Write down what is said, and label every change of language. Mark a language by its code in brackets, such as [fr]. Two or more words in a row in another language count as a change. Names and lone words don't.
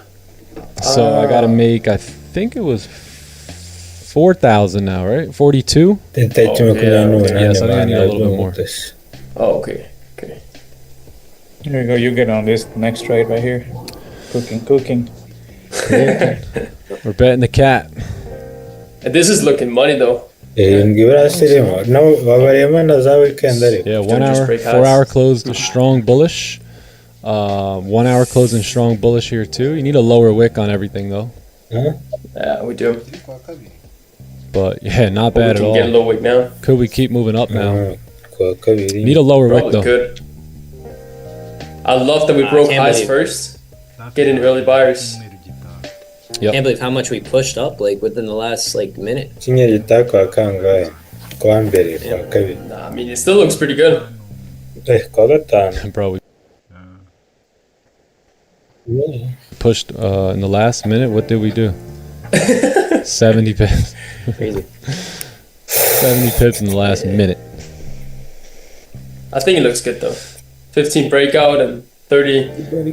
[en] So I got to make, I think it was 4,000 now, right? 42? Yes, Yes, I think I need a little bit more. Oh, okay. Okay. Here we go. You get on this next trade right here. Cooking. We're betting the cat. And this is looking money though. [rw] No, babariyemo na za weekend ariko. [en] Yeah, Don't 1 just hour, break 4 highs. hour closed strong bullish. 1 hour closing strong bullish here too. You need a lower wick on everything though. Yeah, we do. But yeah, not But we bad at can get a all. low wick now. Could we keep moving up now? [rw] Kuwa kabiri. [en] Need a lower wick Probably though. could. I love that we broke can't highs believe- first. Getting early buyers. Yep. Can't believe how much we pushed up like within the last minute. [rw] Icyumweru gitaha kwa kangahe? Kwa mbere, kwa kabiri. [en] Nah, I mean, it still looks pretty good. [rw] Kwa gatanu. [en] Bro, we pushed in the last minute. What did we do? 70 pips. Crazy. 70 pips in the last minute. I think it looks good though. 15 breakout and 30